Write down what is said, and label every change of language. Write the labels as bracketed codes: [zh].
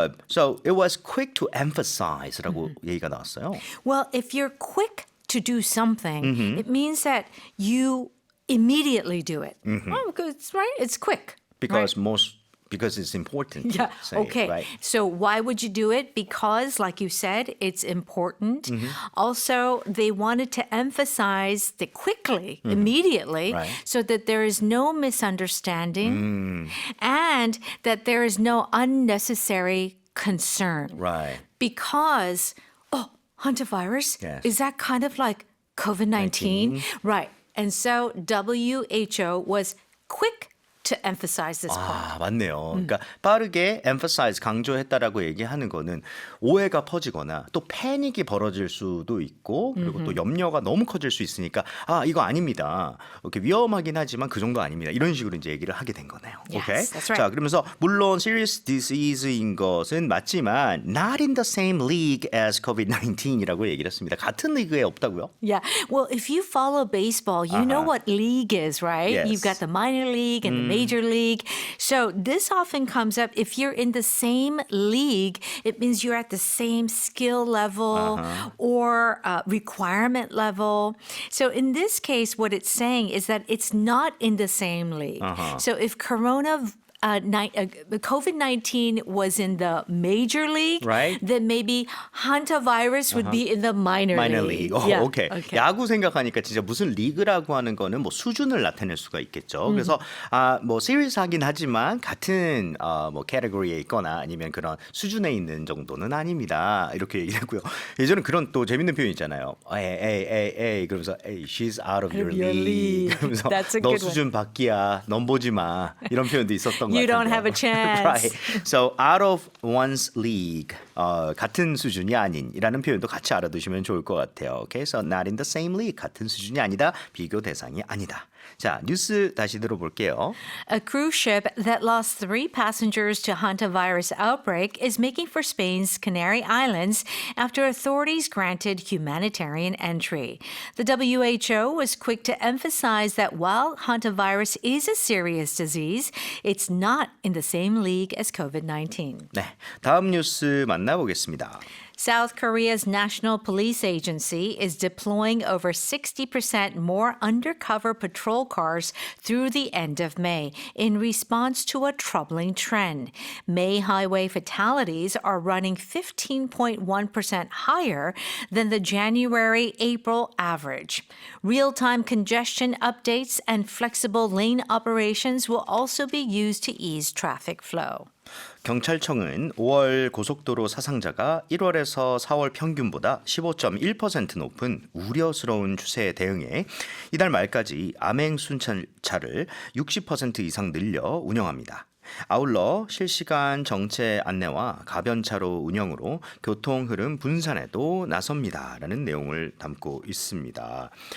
[en] So it was quick to emphasize라고 [ko] 얘기가 나왔어요. [en] Well, if you're quick to do something, it means that you immediately do it. Oh, because, right? It's quick. Because it's important. Yeah. Say, Okay. Right? So why would you do it? Because, like you said, it's important. Also, they wanted to emphasize the quickly, immediately, Right. so that there is no misunderstanding and that there is no unnecessary concern. Right. Because, hantavirus, Yes. is that kind of like COVID-19? Right. And so WHO was quick to emphasize this point. [ko] 아, 맞네요. 그러니까 빠르게 emphasize 강조했다라고 얘기하는 거는 오해가 퍼지거나 또 패닉이 벌어질 수도 있고 그리고 또 염려가 너무 커질 수 있으니까 아, 이거 아닙니다. 이렇게 위험하긴 하지만 그 정도 아닙니다. 이런 식으로 이제 얘기를 하게 된 거네요. [en] Yes, [ko] 오케이. [en] that's right. [ko] 자, 그러면서 물론 serious disease인 것은 맞지만 [en] not in the same league as COVID-19 [ko] 이라고 얘기를 했습니다. 같은 리그에 없다고요? [en] Yeah. Well, if you follow baseball, you know what league is, right? Yes. You've got the minor league and the major league. So this often comes up. If you're in the same league, it means you're at the same skill level or requirement level. So in this case, what it's saying is that it's not in the same league. So if COVID-19 was in the major league, Right. then maybe hantavirus would be in the minor league. [ko] league. 오케이. [en] Okay. [ko] 야구 생각하니까 진짜 무슨 리그라고 하는 거는 뭐 수준을 나타낼 수가 있겠죠. 그래서 뭐 시리즈하긴 하지만 같은 뭐 캐테고리에 있거나 아니면 그런 수준에 있는 정도는 아닙니다. 이렇게 얘기했고요. 예전에 그런 또 재밌는 표현 있잖아요. 에이 그러면서 에이 [en] she's out of your league. [ko] 그러면서 [en] That's a [ko] 너 [en] good one. [ko] 수준 밖이야. 넌 보지 마. 이런 표현도 있었던 것 같아요. [en] You don't have a chance. Right. So out of one's league. [ko] 같은 수준이 아닌이라는 표현도 같이 알아두시면 좋을 것 같아요. [en] Okay, so not in the same league. [ko] 같은 수준이 아니다. 비교 대상이 아니다. 자, 뉴스 다시 들어볼게요. [en] A cruise ship that lost 3 passengers to hantavirus outbreak is making for Spain's Canary Islands after authorities granted humanitarian entry. The WHO was quick to emphasize that while hantavirus is a serious disease, it's not in the same league as COVID-19. [ko] 네, 다음 뉴스 만나보겠습니다. [en] South Korea's National Police Agency is deploying over 60% more undercover patrol cars through the end of May in response to a troubling trend. May highway fatalities are running 15.1% higher than the January-April average. Real-time congestion updates and flexible lane operations will also be used to ease traffic flow. [ko] 경찰청은 5월 고속도로 사상자가 1월에서 4월 평균보다 15.1% 높은 우려스러운 추세에 대응해 이달 말까지 암행 순찰차를 60% 이상 늘려 운영합니다. 아울러 실시간 정체 안내와 가변차로 운영으로 교통 흐름 분산에도 나섭니다라는 내용을 담고 있습니다.